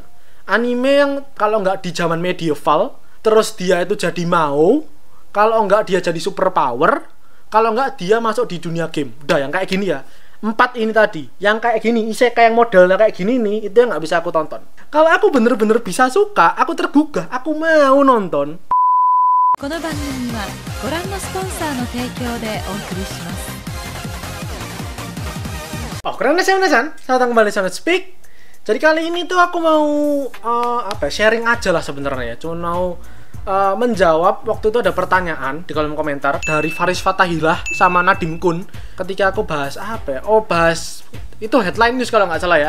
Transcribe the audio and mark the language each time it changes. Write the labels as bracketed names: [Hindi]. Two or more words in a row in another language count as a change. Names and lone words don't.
[Indonesian] Anime yang kalau nggak di zaman medieval, terus dia itu jadi mau, kalau nggak dia jadi [English] super power, [Indonesian] kalau nggak dia masuk di dunia game. Udah yang kayak gini ya. 4 ini tadi, yang kayak gini, isekai yang modelnya kayak gini nih, itu yang nggak bisa aku tonton. Kalau aku bener-bener bisa suka, aku tergugah, aku mau nonton. [Japanese] この番組はご覧のスポンサーの提供でお送りします。 [Indonesian] Oh, keren Nesan, selamat datang kembali di Speak. Jadi kali ini tuh aku mau sharing aja lah sebenarnya ya. Cuma mau menjawab, waktu itu ada pertanyaan di kolom komentar dari Faris Fatahillah sama Nadim Kun ketika aku bahas bahas itu [English] headline news [Indonesian] kalau nggak salah ya.